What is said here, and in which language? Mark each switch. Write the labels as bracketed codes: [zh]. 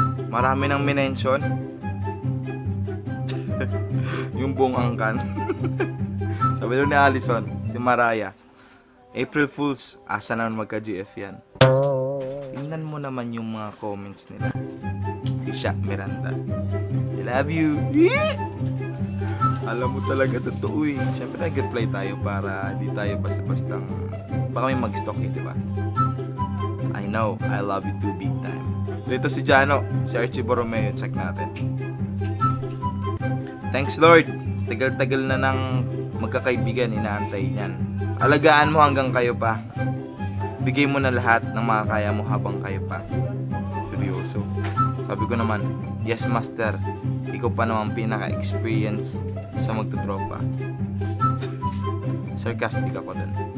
[tl] Marami nang minention. Yung buong angkan. Sabi doon ni Allison, si Mariah, April Fools, asa naman magka-GF yan. Tingnan mo naman yung mga comments nila. Si Sha Miranda, [en] I love you. [tl] Alam mo talaga totoo eh. Siyempre nag-reply tayo para di tayo basta-bastang baka may mag-stalk eh, diba? [en] I know, I love you too big time. [tl] Dito si Jano, si Archie Borromeo, check natin. Thanks Lord, tagal-tagal na ng magkakaibigan, inaantay niyan. Alagaan mo hanggang kayo pa. Bigay mo na lahat ng makakaya mo habang kayo pa. Seryoso. Sabi ko naman, [en] yes master, [tl] ikaw pa naman pinaka-experience sa magtutropa. Sarcastic ako dun.